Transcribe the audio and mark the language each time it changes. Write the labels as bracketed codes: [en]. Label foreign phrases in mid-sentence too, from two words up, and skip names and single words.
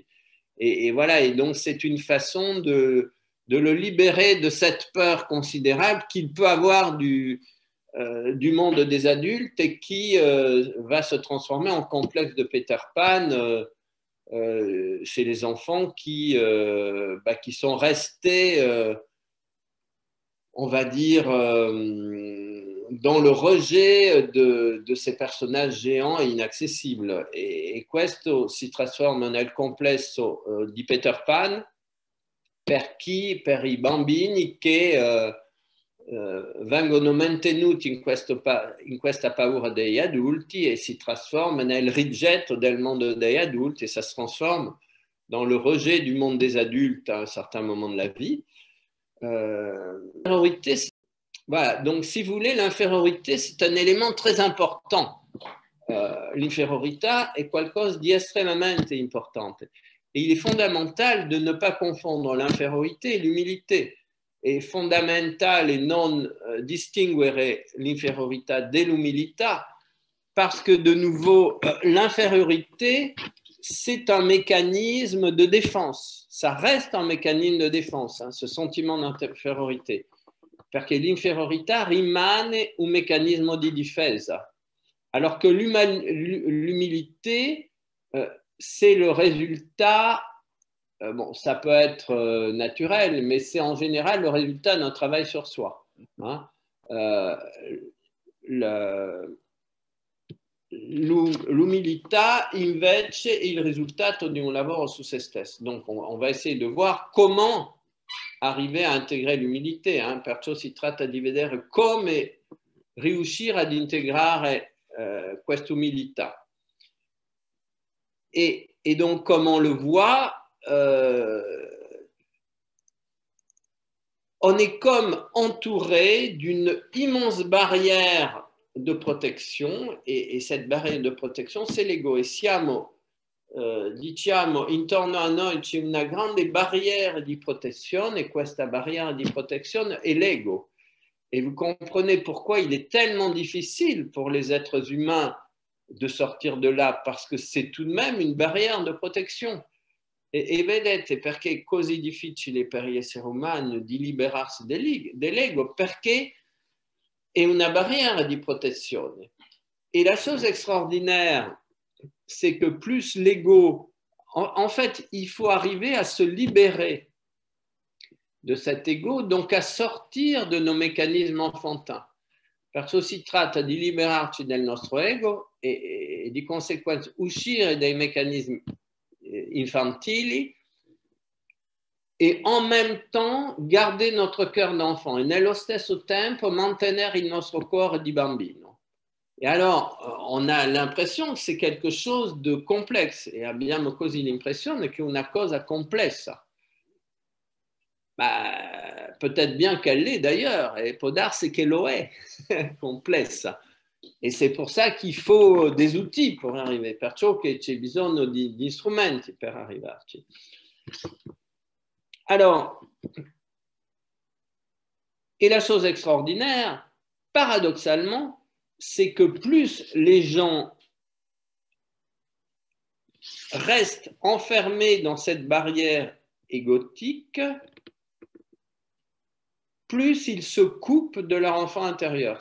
[fr] Et voilà, et donc c'est une façon de le libérer de cette peur considérable qu'il peut avoir du monde des adultes et qui va se transformer en complexe de Peter Pan chez les enfants qui sont restés, on va dire, dans le rejet de ces personnages géants et inaccessibles. [it] E questo si trasforma nel complesso di Peter Pan per i bambini che vengono mantenuti in questa paura degli adulti e si trasforma nel rigetto del mondo degli adulti, [fr] et ça se transforme dans le rejet du monde des adultes à un certain moment de la vie. L'infériorité, voilà, donc si vous voulez, l'infériorité, c'est un élément très important. [it] L'inferiorità è qualcosa di estremamente importante. [fr] Et il est fondamental de ne pas confondre l'infériorité et l'humilité. [it] È fondamentale non distinguere l'inferiorità dell'umilità, [fr] parce que de nouveau, l'infériorité, c'est un mécanisme de défense. Ça reste un mécanisme de défense, ce sentiment d'infériorité. [it] Perché l'inferiorità rimane un meccanismo di difesa. [fr] Alors que l'humilité, c'est le résultat, bon, ça peut être naturel, mais c'est en général le résultat d'un travail sur soi. [it] L'umilità invece è il risultato di un lavoro su se stesso. [fr] Donc on va essayer de voir comment arriver à intégrer l'umilité, [it] perciò si tratta di vedere come riuscire ad integrare questa umilità. [fr] Et donc, comme on le voit, on est comme entouré d'une immense barrière de protection, et cette barrière de protection, c'est l'ego. [it] E siamo, diciamo, intorno a noi c'è una grande barrière di protezione, e questa barrière di protezione è l'ego. [fr] Et vous comprenez pourquoi il est tellement difficile pour les êtres humains de sortir de là, parce que c'est tout de même une barrière de protection. [it] E vedete perché è così difficile per gli esseri umani di liberarsi dell'ego, perché è una barrière di protezione. [fr] Et la chose extraordinaire, c'est que plus l'ego, en fait, il faut arriver à se libérer de cet ego, donc à sortir de nos mécanismes enfantins. [it] Perciò si tratta di liberarci del nostro ego e di conseguenza uscire dai meccanismi infantili e [fr] en même temps garder notre cœur d'enfant [it] e nello stesso tempo mantenere il nostro cuore di bambino. [fr] Et alors, on a l'impression que c'est quelque chose de complexe [it] e abbiamo così l'impressione che è una cosa complessa. [fr] Bah, peut-être bien qu'elle l'est d'ailleurs, et [it] può darsi che lo è, complessa. [fr] Et c'est pour ça qu'il faut des outils pour arriver, [it] perciò che c'è bisogno di strumenti per arrivarci. [fr] Alors, et la chose extraordinaire, paradoxalement, c'est que plus les gens restent enfermés dans cette barrière égotique, plus ils se coupent de leur enfant intérieur.